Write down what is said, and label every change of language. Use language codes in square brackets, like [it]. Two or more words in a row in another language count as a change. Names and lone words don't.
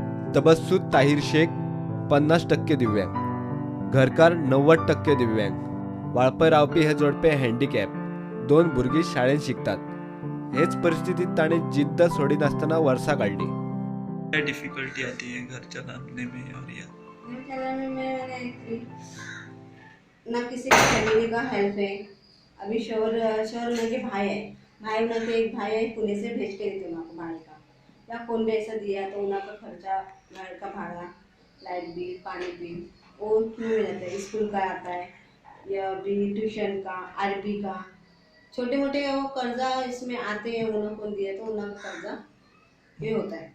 [kok] तबस्सुत ताहिर शेख 50% दिव्यांग, घरकार 90% दिव्यांग, वाळपय रावपी हे जोडपे हँडिकॅप, 2 भुरगीं शाळेत शिकतात। हेच परिस्थितीत ताणे जिद्द सोडिनासतना वर्सां काढली। [hi] क्या डिफिकल्टी आती है घर चलाने में और या घर चलाने में ना किसी की फैमिली का हेल्प है। अभी शोर शोर उनके भाई है, भाई उनके एक भाई है पुणे से भेज के देते उनको भाई का, या कौन भी ऐसा दिया तो उनका खर्चा, घर का भाड़ा, [en] light bill, [hi] पानी बिल वो मिल जाता है, स्कूल का आता है या भी ट्यूशन का, अरबी का, छोटे मोटे वो कर्जा इसमें आते हैं, उनको कौन दिया तो उनका कर्जा ये होता है।